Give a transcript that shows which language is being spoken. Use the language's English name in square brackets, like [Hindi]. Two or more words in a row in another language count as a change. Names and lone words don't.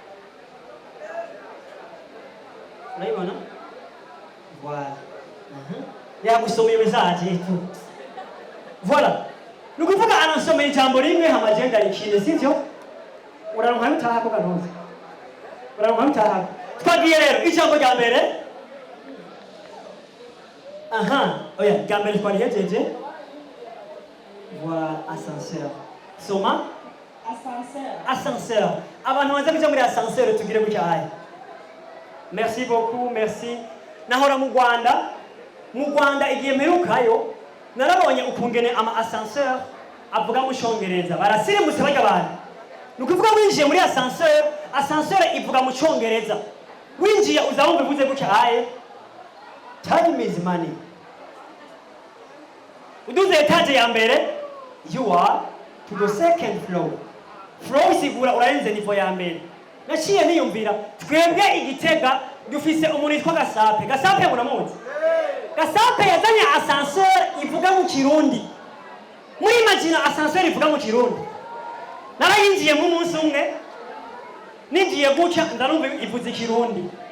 [Rundi] urayibona voilà yagusomeye message voilà nukuvuga anansomeye ijambo rimwe hamagenda ikinde sivyo uraronka bitaha ko ganoze uraronka bitaha twagiye rero ijambo rya mbere oya rya mbere twarihejeje voilà ascenseur soma ascenseur abantu banze kuja muri ascenseur tugire gutya haya [French] merci beaucoup merci [Rundi] nahora mu Rwanda igihe mperukayo narabonye ukungene ama ascenseur avuga mu Cyongereza barasirimutse bajya abantu nukuvuga winjiye muri ascenseur ivuga mu Cyongereza winjiye uzabumva bivuze gutya haye [English] time is money [Rundi] uduze etage ya mbere [English] you are to the second floor [Rundi] isigura urarenze nivo ya mbere naciye niyumvira twebwe igitega dufise umuntu yitwa Gasape muramuzi Gasape yazanye ascenseur ivuga mu Kirundi muri imagine ascenseur ivuga mu Kirundi narayinjiye mu munsi umwe ninjiye gutya ndarumva ivuze Kirundi